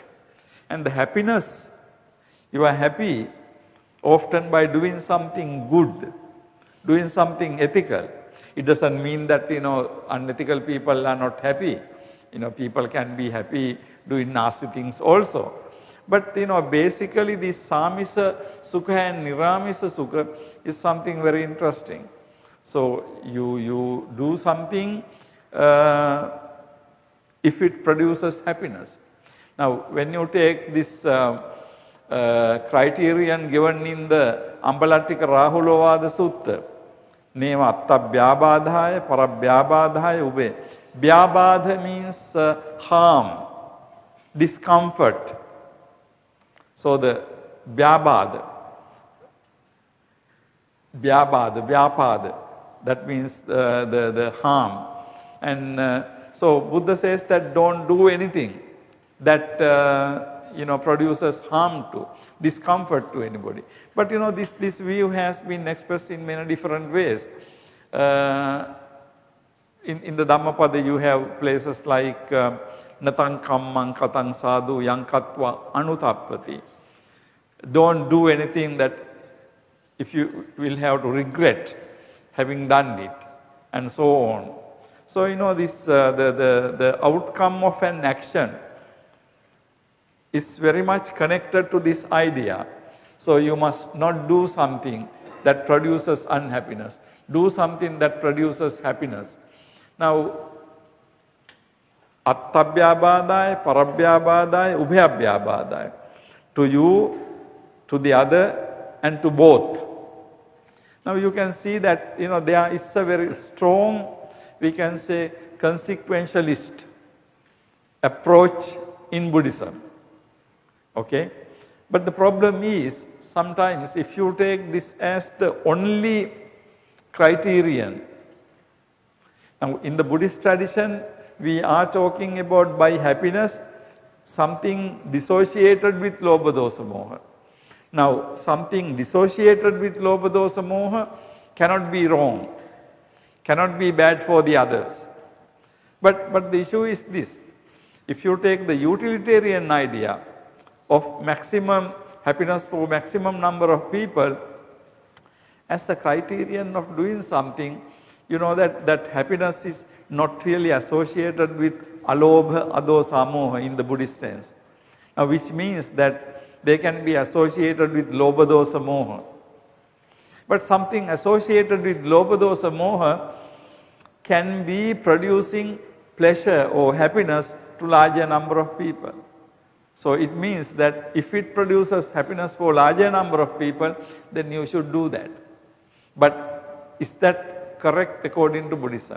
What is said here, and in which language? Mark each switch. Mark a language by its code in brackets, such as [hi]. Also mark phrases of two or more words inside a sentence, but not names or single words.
[en] And the happiness, you are happy often by doing something good, doing something ethical. It doesn't mean that, unethical people are not happy. People can be happy doing nasty things also. But, basically this [pi] samisa sukha [en] and [pi] niramisa sukha [en] is something very interesting. So, you do something if it produces happiness. Now, when you take this criterion given in the Ambalattika Rahulovada Sutta, [pi] Neva atta vyabadhaya, paravyabadhaya ube. [en] Vyabadha means harm, discomfort. So, the vyabadha. vyapada, that means the harm. And so Buddha says that don't do anything that produces harm to, discomfort to anybody. But this view has been expressed in many different ways. In the Dhammapada you have places like [pi] natang kammang katang sadhu yang katva anutappati. [en] Don't do anything that if you will have to regret having done it, and so on. So this the outcome of an action is very much connected to this idea. So you must not do something that produces unhappiness. Do something that produces happiness. Now, [pi] attabhyabhadaya, parabhyabhadaya, ubhyabhyabhadaya. [en] To you, to the other, and to both. Now you can see that there is a very strong, we can say, consequentialist approach in Buddhism. Okay? But the problem is, sometimes if you take this as the only criterion, now in the Buddhist tradition, we are talking about by happiness something dissociated with [pi] lobha dosa moha. [en] Now something dissociated with [pi] lobha dosa moha [en] cannot be wrong, cannot be bad for the others. But the issue is this: if you take the utilitarian idea of maximum happiness for maximum number of people as a criterion of doing something, that happiness is not really associated with [pi] alobha, adosa, amoha [en] in the Buddhist sense. Now which means that they can be associated with [pi] lobha, dosa, moha. [en] But something associated with [pi] lobha, dosa, moha [en] can be producing pleasure or happiness to larger number of people. So it means that if it produces happiness for larger number of people, then you should do that. But is that correct according to Buddhism?